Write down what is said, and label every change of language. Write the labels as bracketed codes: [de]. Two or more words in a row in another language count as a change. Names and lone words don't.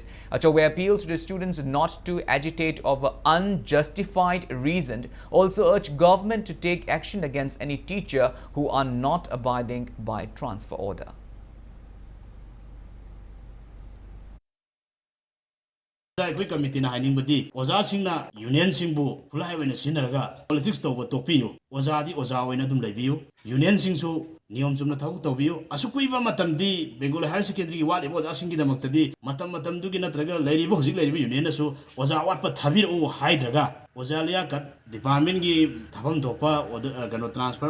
[en] Achoba appealed to the students not to agitate over unjustified reasons. Also urged government to take action against any teacher who are not abiding by transfer order. [mni] ꯑꯩꯈꯣꯏ ꯀꯃꯤꯇꯤꯅ ꯍꯥꯏꯅꯤꯡꯕꯗꯤ ꯑꯣꯖꯥꯁꯤꯡꯅ ꯌꯨꯅꯤꯌꯟꯁꯤꯡꯕꯨ ꯈꯨꯠꯂꯥꯏ ꯑꯣꯏꯅ ꯁꯤꯖꯤꯟꯅꯔꯒ ꯄꯣꯂꯤꯇꯤꯛꯁ ꯇꯧꯕ ꯇꯣꯛꯄꯤꯌꯨ ꯑꯣꯖꯥꯗꯤ ꯑꯣꯖꯥ ꯑꯣꯏꯅ ꯑꯗꯨꯝ ꯂꯩꯕꯤꯌꯨ ꯌꯨꯅꯤꯌꯟꯁꯤꯡꯁꯨ ꯅꯤꯌꯣꯝ ꯆꯨꯝꯅ ꯊꯕꯛ ꯇꯧꯕꯤꯌꯨ ꯑꯁꯨꯛ ꯀꯨꯏꯕ ꯃꯇꯝꯗꯤ ꯕꯦꯡꯒꯣꯜ ꯍꯥꯌꯔ ꯁꯦꯀꯦꯟꯗꯔꯤꯒꯤ ꯋꯥꯠꯂꯤꯕ ꯑꯣꯖꯥꯁꯤꯡꯒꯤꯗꯃꯛꯇꯗꯤ ꯃꯇꯝꯗꯨꯒꯤ ꯅꯠꯇ꯭ꯔꯒ ꯍꯧꯖꯤꯛ ꯂꯩꯔꯤꯕ ꯌꯨꯅꯤꯌꯟꯅꯁꯨ ꯑꯣꯖꯥ ꯋꯥꯠꯄ ꯊꯥꯕꯤꯔꯛꯎ ꯍꯥꯏꯗ꯭ꯔꯒ ꯑꯣꯖꯥ ꯂꯤꯌꯥꯀꯠ ꯗꯤꯄꯥꯔꯠꯃꯦꯟꯒꯤ ꯊꯕꯛ ꯊꯣꯛꯄ ꯇ꯭ꯔꯥꯟꯁꯐꯔ